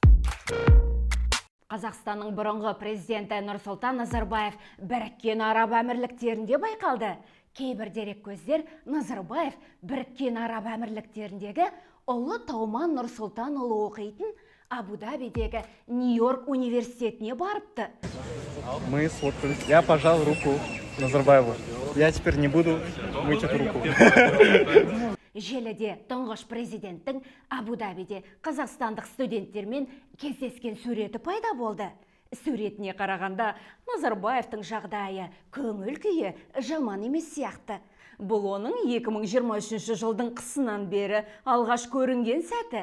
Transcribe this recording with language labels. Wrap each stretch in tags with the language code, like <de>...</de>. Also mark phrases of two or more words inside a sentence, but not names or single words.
<kk>Қазақстанның бұрынғы президенті Нұрсұлтан Назарбаев Біріккен Араб Әмірліктерінде байқалды. Кейбір дереккөздер Назарбаев Біріккен Араб Әмірліктеріндегі ұлы Тауман Нұрсұлтанұлы оқитын Абу-Дабидегі Нью-Йорк университетіне барыпты.</kk> <ru>Мы сфоткались. Я пожал руку Назарбаеву. Я теперь не буду мыть эту руку.</ru> <kk>Желіде тұңғыш президенттің Абу-Дабиде қазақстандық студенттермен кездескен суреті пайда болды. Суретіне қарағанда Назарбаевтың жағдайы, көңіл күйі жаман емес сияқты. Бұл оның 2023 жылдың қысынан бері алғаш көрінген сәті.</kk>